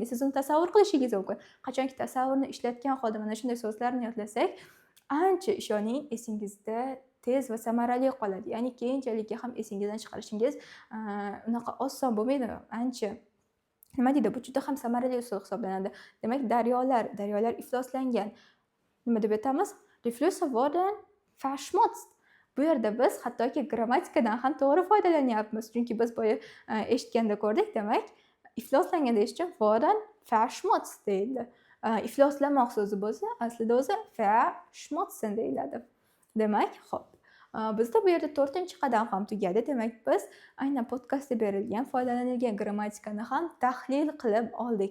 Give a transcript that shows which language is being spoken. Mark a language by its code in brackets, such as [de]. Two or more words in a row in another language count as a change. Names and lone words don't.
[uz] Siz uni tasavvur qilishingiz mumkin. Qachonki tasavvurni ishlatgan holda mana shunday so'zlarni yodlasak, ancha ishoning esingizda tez va samarali qoladi. Ya'ni keyinchalik ham esingizdan chiqarishingiz unaqa oson bo'lmaydi, ancha nima deydi, bu juda ham samarali usul hisoblanadi. Demak, daryolar ifloslangan. Nima deb aytamiz? [de] Die Flüsse wurden verschmutzt. [uz] Bu yerda biz hattoki grammatikadan ham to'g'ri foydalanyapmiz. Chunki biz boya eshitganda ko'rdik, demak, ifloslangan deyish uchun [de] wurden verschmutzt [uz] deyildi. Ifloslamoq so'zi bo'lsa, aslida o'zi verschmutzen deyiladi. Demak, hop. Bizda bu yerda 4-qadam ham tugadi. Demak, biz aynan podkastda berilgan foydalanilgan grammatikani ham tahlil qilib oldik.